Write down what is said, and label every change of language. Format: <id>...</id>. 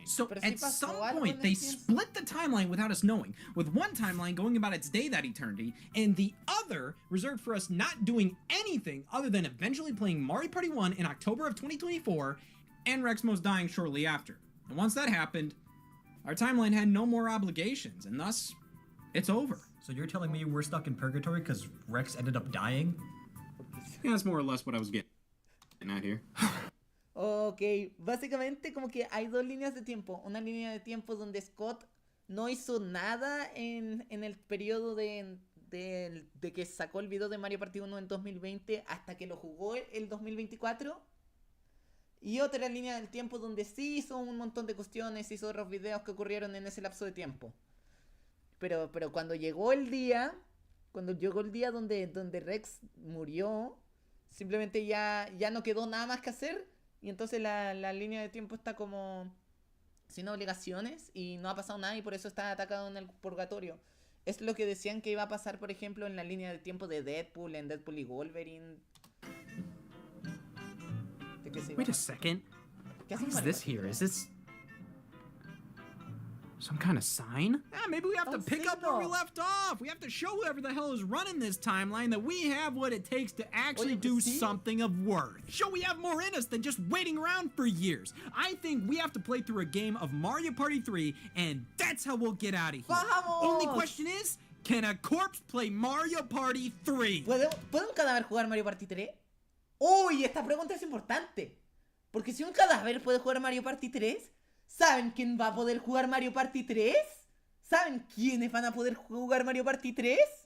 <en>So at some point, they split the timeline without us knowing, with one timeline going about its day that eternity, and the other reserved for us not doing anything other than eventually playing Mario Party 1 in October of 2024, and Rexmos dying shortly after. And once that happened, our timeline had no more obligations, and thus, it's over. So you're telling me we're stuck in purgatory because Rex ended up dying? Yeah, that's more or less what I was getting at here.</en> <es>Ok, básicamente como que hay dos líneas de tiempo. Una línea de tiempo donde Scott no hizo nada en el periodo de que sacó el video de Mario Party 1 en 2020 hasta que lo jugó el 2024. Y otra línea del tiempo donde sí hizo un montón de cuestiones, hizo otros videos que ocurrieron en ese lapso de tiempo. Pero cuando llegó el día, donde Rex murió, simplemente ya no quedó nada más que hacer. Y entonces la línea de tiempo está como sin obligaciones y no ha pasado nada y por eso está atacado en el purgatorio. Es lo que decían que iba a pasar, por ejemplo, en la línea de tiempo de Deadpool, en Deadpool y Wolverine.</es> <en>Wait a second.</en> <es>¿Qué hace</es> <en>What is</en> <es>Mario</es> <en>this</en> <es>Party?</es> <en>here? Is this some kind of sign? Yeah, maybe we have to pick up where we left off. We have to show whoever the hell is running this timeline that we have what it takes to actually do something of worth. Show we have more in us than just waiting around for years. I think we have to play through a game of Mario Party 3, and that's how we'll get out of here.</en> <es>¡Vamos!</es> <en>Only question is, can a corpse play Mario Party 3?</en> <es>¿Puede un cadáver jugar Mario Party 3? ¡Uy! Esta pregunta es importante. Porque si un cadáver puede jugar Mario Party 3, ¿saben quién va a poder jugar Mario Party 3? ¿Saben quiénes van a poder jugar Mario Party 3?</es>